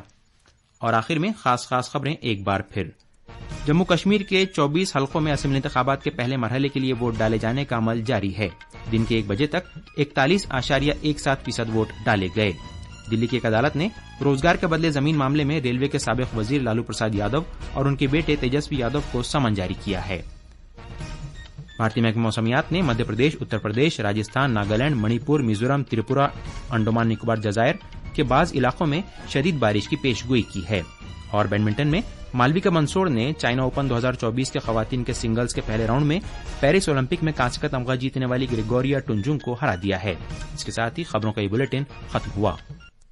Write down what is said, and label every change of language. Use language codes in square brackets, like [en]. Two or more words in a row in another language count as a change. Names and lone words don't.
[ur] اور آخر میں خاص خبریں ایک بار پھر۔ جموں کشمیر کے 24 حلقوں میں اسمبلی انتخابات کے پہلے مرحلے کے لیے ووٹ ڈالے جانے کا عمل جاری ہے۔ دن کے 1 بجے تک 41.17% ووٹ ڈالے گئے۔ دلی کی ایک عدالت نے روزگار کے بدلے زمین معاملے میں ریلوے کے سابق وزیر لالو پرساد یادو اور ان کے بیٹے تیجسوی یادو کو سمن جاری کیا ہے۔ بھارتی محکمہ موسمیات نے مدھیہ پردیش، اتر پردیش، راجستھان، ناگالینڈ، منی پور، میزورم، تریپورہ، انڈمان نکوبار جزائر کے بعض علاقوں میں شدید بارش کی پیشگوئی کی ہے۔ اور بیڈمنٹن میں مالویکا بنسوڑ نے چائنا اوپن 2024 کے خواتین کے سنگلز کے پہلے راؤنڈ میں پیرس اولمپک میں کانسے کا تمغہ جیتنے والی گریگوریا ٹنجونگ کو ہرا دیا ہے۔ اس کے ساتھ ہی خبروں کا یہ بلیٹن ختم ہوا۔